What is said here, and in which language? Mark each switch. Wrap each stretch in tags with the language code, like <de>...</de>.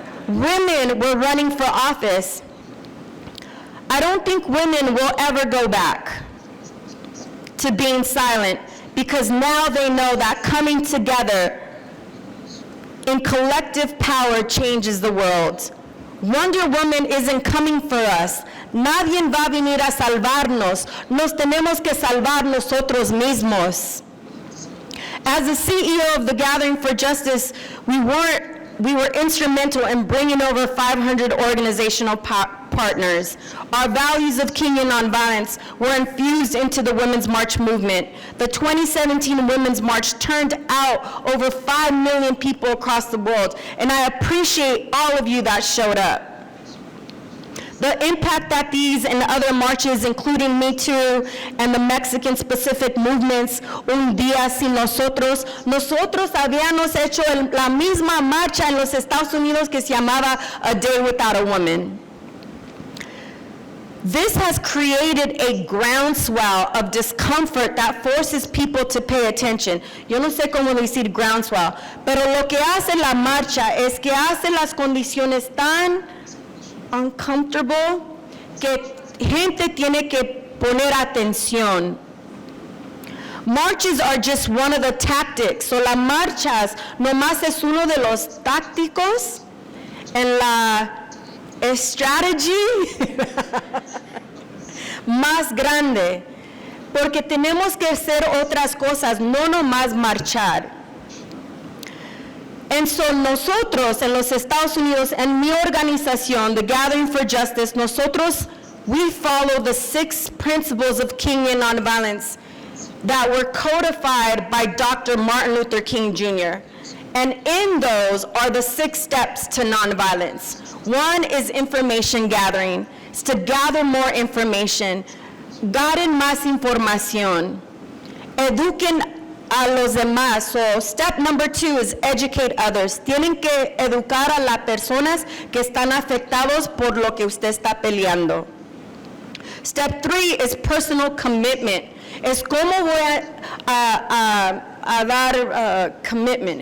<en>Women were running for office. I don't think women will ever go back to being silent, because now they know that coming together in collective power changes the world. Wonder Woman isn't coming for us.</en> <es>Nadie va a venir a salvarnos. Nos tenemos que salvar nosotros mismos.</es> <en>As the CEO of the Gathering for Justice, we were instrumental in bringing over 500 organizational partners. Our values of King and Nonviolence were infused into the Women's March movement. The 2017 Women's March turned out over 5 million people across the world, and I appreciate all of you that showed up. The impact that these and other marches, including Me Too and the Mexican-specific movements, Un Día Sin Nosotros,</en> <es>nosotros habíamos hecho la misma marcha en los Estados Unidos que se llamaba</es> <en>A Day Without a Woman. This has created a groundswell of discomfort that forces people to pay attention.</en> <es>Yo no sé cómo decir groundswell, pero lo que hace la marcha es que hace las condiciones tan uncomfortable que gente tiene que poner atención.</es> <en>Marches are just one of the tactics.</en> <es>So las marchas nomás es uno de los tácticos en la strategy más grande, porque tenemos que hacer otras cosas, no nomás marchar.</es> <en>And so</en> <es>nosotros en los Estados Unidos, en mi organización,</es> <en>the Gathering for Justice, nosotros, we follow the 6 principles of King and Nonviolence that were codified by Dr. Martin Luther King Jr. And in those are the 6 steps to nonviolence. One is information gathering. It's to gather more information.</en> <es>Gaden más información. Eduquen a los demás.</es> <en>So step number 2 is educate others.</en> <es>Tienen que educar a las personas que están afectados por lo que usted está peleando.</es> <en>Step 3 is personal commitment.</en> <es>Es cómo voy a dar commitment.</es>